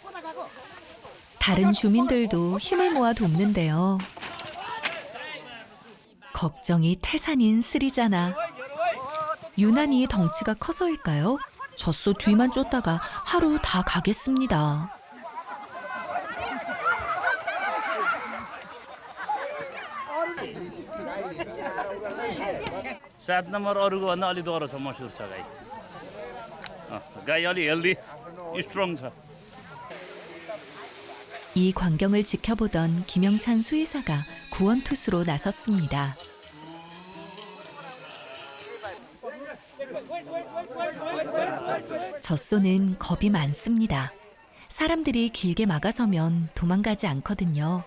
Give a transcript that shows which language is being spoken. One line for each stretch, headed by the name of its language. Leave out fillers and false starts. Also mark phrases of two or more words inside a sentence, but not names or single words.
Korean: 다른 주민들도 힘을 모아 돕는데요. 걱정이 태산인 스리자나. 유난히 덩치가 커서일까요? 젖소 뒤만 쫓다가 하루 다 가겠습니다.
Nepali: सात नम्बर अरूको भन्दा अलि दोहोरो छ मसुर छ गाई गाई अलि
English: healthy strong
Nepali: छ.
Korean: 이 광경을 지켜보던 김영찬 수의사가 구원투수로 나섰습니다. 젖소는 겁이 많습니다. 사람들이 길게 막아서면 도망가지 않거든요.